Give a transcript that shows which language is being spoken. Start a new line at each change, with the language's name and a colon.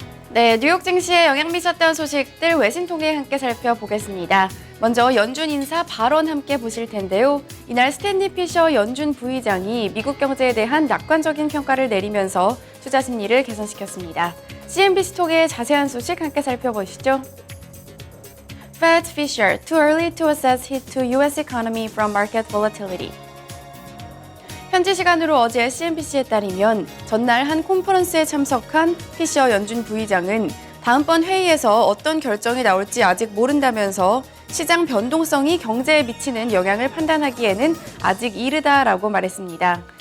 Korean: 네, 뉴욕 증시에 영향 미쳤던 소식들 외신 통해 함께 살펴보겠습니다. 먼저 연준 인사 발언 함께 보실 텐데요. 이날 스탠리 피셔 연준 부의장이 미국 경제에 대한 낙관적인 평가를 내리면서 투자 심리를 개선시켰습니다. CNBC 통해 자세한 소식 함께 살펴보시죠.
English: Fed Fisher, too early to assess hit to U.S. economy from market volatility.
Korean: 현지 시간으로 어제 CNBC에 따르면 전날 한 컨퍼런스에 참석한 피셔 연준 부의장은 다음번 회의에서 어떤 결정이 나올지 아직 모른다면서 시장 변동성이 경제에 미치는 영향을 판단하기에는 아직 이르다라고 말했습니다.